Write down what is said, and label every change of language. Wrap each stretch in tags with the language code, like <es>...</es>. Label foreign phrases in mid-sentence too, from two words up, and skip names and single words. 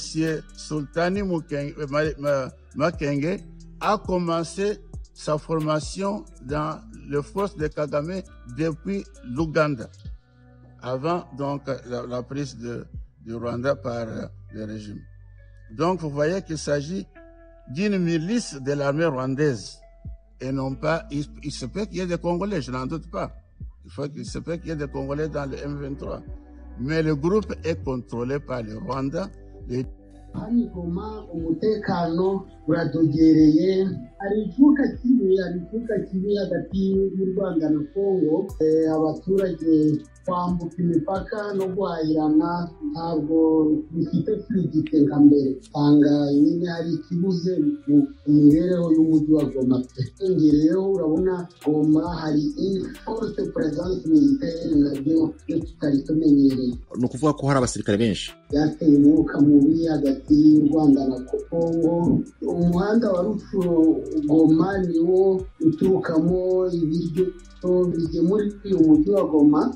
<fr>Sultani Makenge a commencé sa formation dans les forces de Kagame depuis l'Ouganda, avant donc la prise du Rwanda par le régime. Donc, vous voyez qu'il s'agit d'une milice de l'armée rwandaise et non pas, il se peut qu'il y ait des Congolais, je n'en doute pas. Il se peut qu'il y ait des Congolais dans le M23. Mais le groupe est contrôlé par le Rwanda.</fr> <rw>Hano Goma umutekano uradogereye, hari icuka kibi hagati y'u Rwanda na Kongo. Abaturage kwambuka imipaka no guhahirana ntabwo bifite fluidite nka mbere, usanga nyine hari ikibuze mu mibereho y'umujyi wa Goma. Rero urabona Goma hari</rw> <fr>forte présence militaire</fr> <rw>nabyo tutari tumenyereye. Ni ukuvuga ko hari abasirikare benshi. Byateye umwuka mubi hagati y'u Rwanda na Kongo. Umuhanda wa Rufuro Goma niwo uturukamo ibiryo bigemura umujyi wa Goma.</rw>